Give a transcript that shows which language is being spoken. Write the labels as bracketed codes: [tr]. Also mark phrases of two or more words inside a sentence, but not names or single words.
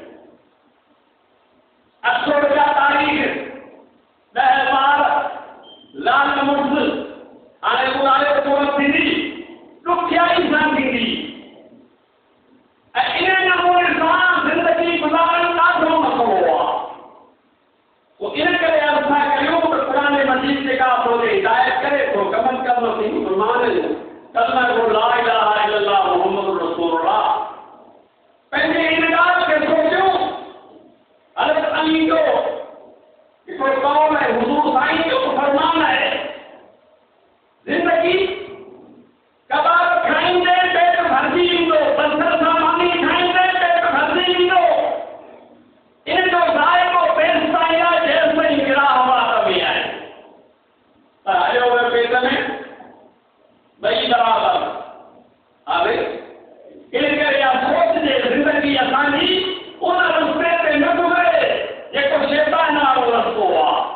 [sd] 800 रुपया तारीख़ 10 ॿार लाल मुर्स हाणे गुज़ारे सूरत थींदी ॾुखियाई सां थींदी ऐं इन नमूने सां ज़िंदगी गुज़ारण ॾाढो मसइलो आहे पोइ इन करे असां कयूं त क़ुरान मजीद जेका असांखे हिदायत करे थो कम असीं मुस्लमान कलमा को [ar] لا إله إلا الله محمد رسول الله [sd] पंहिंजे इन ॻाल्हि खे सोचियूं हज़रत अली जो हिकिड़ो कौल है हुजूर साईं जो फरमान है जिंदगी कबाब खाईंदे पेट भरिजी ईंदो पत्थर सां मानी खाईंदे पेट भरिजी ईंदो इन जो ज़ाइक़ो पेट ताईं आहे जेसि ताईं गिरा हवा में आहे पर हलियो वियो पेट में ॿई बराबरि हाणे इन करे इहा सोचजे ज़िंदगी असांजी उन रस्ते ते न गुज़रे जेको शैतान वारो रस्तो आहे